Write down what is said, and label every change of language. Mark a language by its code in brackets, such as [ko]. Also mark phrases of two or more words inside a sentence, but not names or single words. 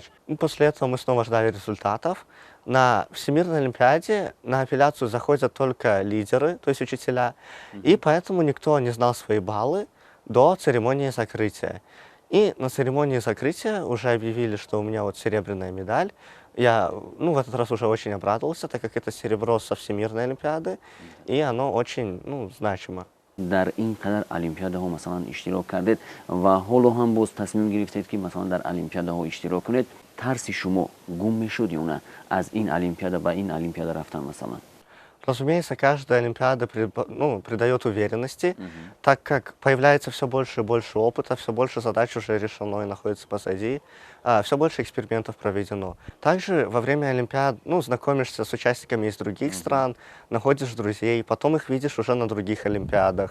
[ru] И после этого мы снова ждали результатов. На Всемирной Олимпиаде на апелляцию заходят только лидеры, то есть учителя, и поэтому никто не знал свои баллы до церемонии закрытия. И на церемонии закрытия уже объявили, что у меня вот серебряная медаль. Я, в этот раз уже очень обрадовался, так как это серебро со Всемирной Олимпиады, и оно очень, значимо. [tg] дар ин қадар олимпиадаҳо масалан иштирок кардед ва ҳоло ҳам боз тасмим гирифтед ки масалан дар олимпиадаҳо иштирок кунед, тарси шумо гум мешуд ё на аз ин олимпиада ба ин олимпиада рафтан масалан? [ru] Разумеется, каждая олимпиада придает уверенности, так как появляется все больше и больше опыта, все больше задач уже решено и находится позади, все больше экспериментов проведено. Также во время олимпиад знакомишься с участниками из других стран, находишь друзей, потом их видишь уже на других олимпиадах.